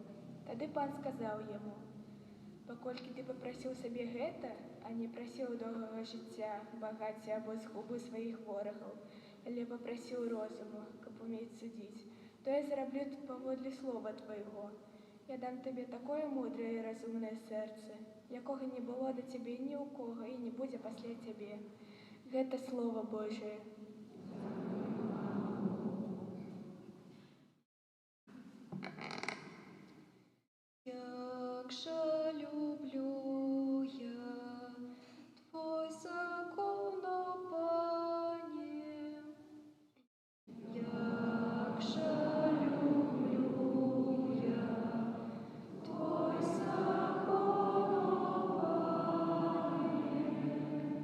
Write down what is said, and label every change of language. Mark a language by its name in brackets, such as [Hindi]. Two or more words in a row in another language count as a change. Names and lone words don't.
[Belarusian] Тады пан сказаў яму: «Паколькі ты попросіў сабе гэта, а не прасіў доўгага жыцця, багацця або згубы сваіх ворагаў, але попросіў розуму, каб умець судзіць, то я зраблю паводле слова твайго. Я дам табе такое мудрае і разумнае сэрца, якога не было да цябе ні ў кого і не будзе пасля цябе. Гэта Слово Божие». Як же люблю я Твой закон, о Пане, як же люблю я Твой закон, о Пане.